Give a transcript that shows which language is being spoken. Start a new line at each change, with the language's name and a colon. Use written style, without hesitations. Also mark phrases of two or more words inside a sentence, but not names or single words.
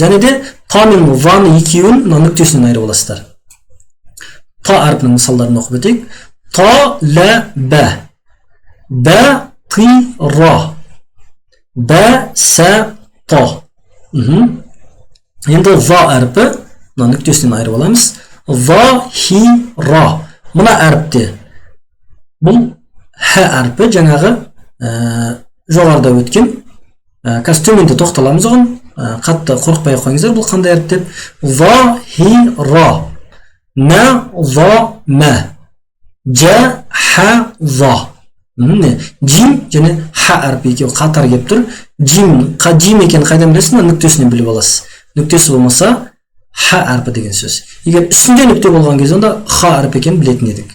Kazakh: Және де та мен ваны екеуін нүктесінен айырып аласыздар. Та әрпінің мысалдарын оқып өтейік.
Arabic: تَ، لَ، بَ. بَ، تِ، رَ. بَ، سَ، تَ.
Kazakh: Енді ва әрпі, нүктесінен айырып аламыз.
Arabic: وَ، حِ، رَ.
Kazakh: Мұна әріпте. Бұл хә әрпі, жаңағы жоғарда өткен. Қазір төменде тоқталамыз оған. Қатты қорықпай қойыңыздар, бұл қандай әріп деп.
Arabic: وَ، حِ، رَ. نَ، وَ, мә. جَ، حَ، وَ.
Kazakh: Джим және ха әрпі екеуі қатар кеп тұр. Джим екен қайдан білесің, нүктесінен біліп аласыз. Нүктесі болмаса ха әрпі деген сөз. Егер үстінде нүкте болған кезде онда ха әрпі екенін білетін едік.